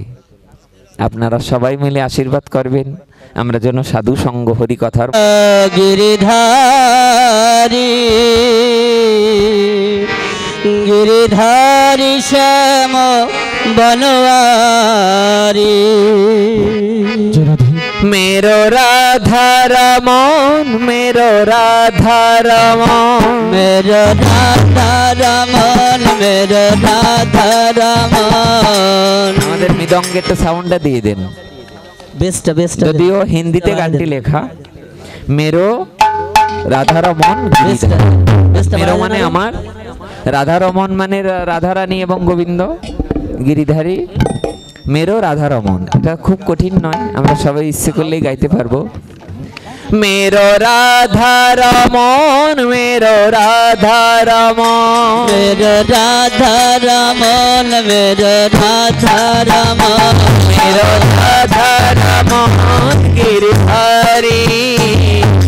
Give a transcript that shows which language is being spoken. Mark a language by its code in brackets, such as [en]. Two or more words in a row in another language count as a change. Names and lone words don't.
[bn] আপনারা সবাই মিলে আশীর্বাদ করবেন আমরা যেন সাধু সঙ্গ হরি কথার। [hi] গিরিধারী গিরিধারী শ্যাম বনওয়ারি मेरो राधा रमन, मेरो राधा रमन, मेरो राधा रमन, मेरो राधा रमन। [bn] আমাদের মৃদঙ্গের একটা সাউন্ডটা দিয়ে দেন। [en] best best, [bn] যদিও হিন্দিতে গানটি লেখা, मेरो রাধা রমন मेरो মানে আমার, রাধা রমন মানে রাধা রানী এবং গোবিন্দ, গিরিধারী मेरो রাধা রমন। এটা খুব কঠিন নয়, আমরা সবাই ইচ্ছে করলেই গাইতে পারবো। [hi] मेरो রাধা রমন, मेरो রাধা রমন, मेरो राधा रमन, मेरो राधा रमन, मेरो राधा रमन गिरिधारी।